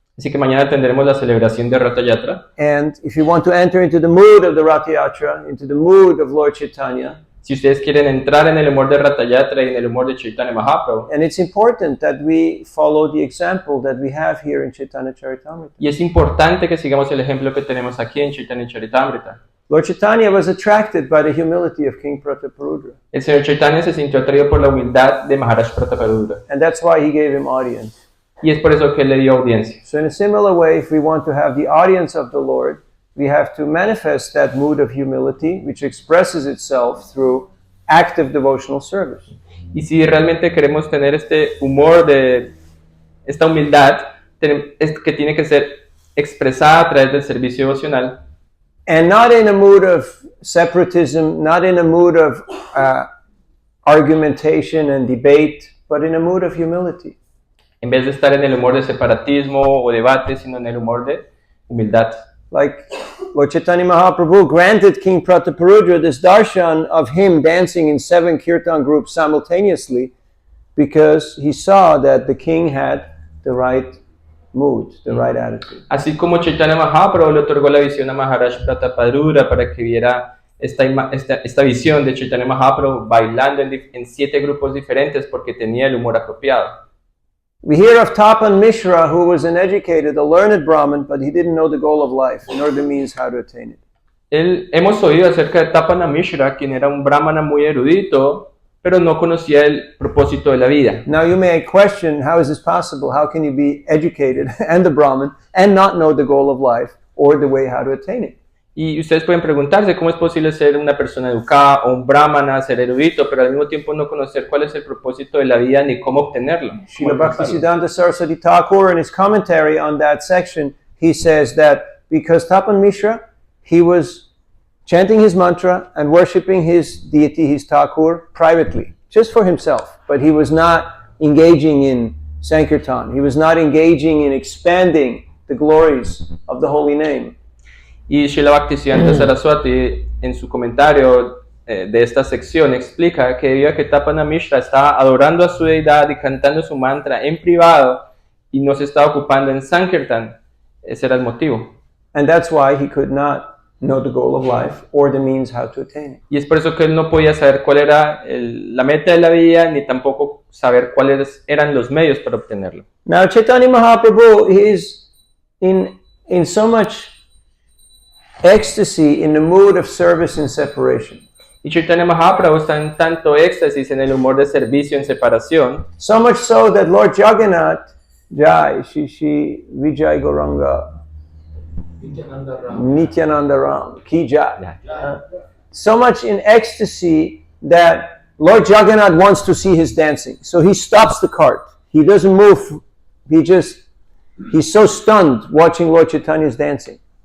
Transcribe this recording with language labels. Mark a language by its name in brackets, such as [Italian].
[Spanish] Así que mañana tendremos la celebración de Ratha Yatra. [English] And if you want to enter into the mood of the Rath Yatra, into the mood of Lord Chaitanya, [Spanish] Si ustedes quieren entrar en el humor de Ratha Yatra y en el humor de Chaitanya Mahaprabhu, [English] and it's important that we follow the example that we have here in Chaitanya Charitamrita. [Spanish] y es importante que sigamos el ejemplo que tenemos aquí en Chaitanya Charitamrita. [English] Lord Chaitanya was attracted by the humility of King Prataparudra, [Spanish] El señor Chaitanya se sintió atraído por la humildad de Maharaj Prataparudra, [English] and that's why he gave him audience. [Spanish] y es por eso que él le dio audiencia. [English] So in a similar way, if we want to have the audience of the Lord, we have to manifest that mood of humility, which expresses itself through active devotional service. [Spanish] Y si realmente queremos tener este humor de esta humildad, es que tiene que ser expresada a través del servicio devocional, [English] And not in a mood of separatism, not in a mood of argumentation and debate, but in a mood of humility. [Spanish] en vez de estar en el humor de separatismo o debate, sino en el humor de humildad. [English] Like Lord Chaitanya Mahaprabhu granted King Prataparudra this darshan of him dancing in 7 kirtan groups simultaneously because he saw that the king had the right mood, the right attitude. [Spanish] Así como Chaitanya Mahaprabhu le otorgó la visión a Maharaj Prataparudra para que viera esta visión de Chaitanya Mahaprabhu bailando en 7 grupos diferentes porque tenía el humor apropiado. [English] We hear of Tapan Mishra, who was an educated, a learned Brahmin, but he didn't know the goal of life, nor the means how to attain it. [Spanish] Hemos oído acerca de Tapana Mishra, quien era un brahmana muy erudito, pero no conocía el propósito de la vida. [English] Now you may question, how is this possible? How can you be educated and a Brahmin and not know the goal of life or the way how to attain it? [Spanish] Y ustedes pueden preguntarse cómo es posible ser una persona educada o un brahmana, ser erudito, pero al mismo tiempo no conocer cuál es el propósito de la vida ni cómo obtenerlo. cómo [English] Srila [Spanish] alcanzarlo. [English] Bhaktisiddhanta Saraswati Thakur, in his commentary on that section, he says that because Tapan Mishra, he was chanting his mantra and worshipping his deity, his Thakur, privately, just for himself. But he was not engaging in Sankirtan. He was not engaging in expanding the glories of the holy name. [Spanish] Y Srila Bhaktisiddhanta Saraswati, en su comentario de esta sección, explica que debido a que Tapana Mishra estaba adorando a su deidad y cantando su mantra en privado y no se estaba ocupando en Sankirtan, ese era el motivo. [English] And that's why he could not know the goal of life or the means how to attain it. [Spanish] Y es por eso que él no podía saber cuál era la meta de la vida, ni tampoco saber cuáles eran los medios para obtenerlo. [English] Now Chaitanya Mahaprabhu is in so much ecstasy in the mood of service and separation. [Spanish] Y Chaitanya Mahaprabhu está en tanto éxtasis en el humor de servicio en separación, [English] So much so that Lord Jagannath, Jai, Shishi, Vijay Gauranga, Nityananda Ram, Ki Jai. So much in ecstasy that Lord Jagannath wants to see his dancing. So he stops the cart. He doesn't move. He's so stunned watching Lord Chaitanya's dancing.